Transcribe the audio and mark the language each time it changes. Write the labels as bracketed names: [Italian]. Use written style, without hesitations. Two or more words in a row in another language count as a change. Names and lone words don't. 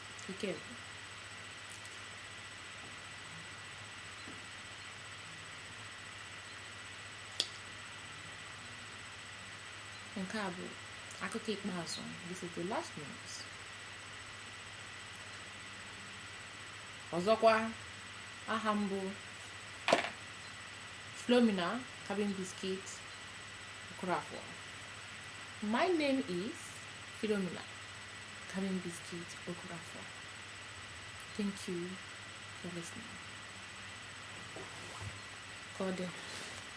[English] Be careful. [Igbo] Nke a bụ akụkọ ikpeazụ. [English] This is the last news. [Igbo] Ọzọkwa, aha m bụ Philomena Cabin Biscuit Okorafor. [English] My name is Philomena Cabin Biscuit Okorafor. Thank you for listening. God.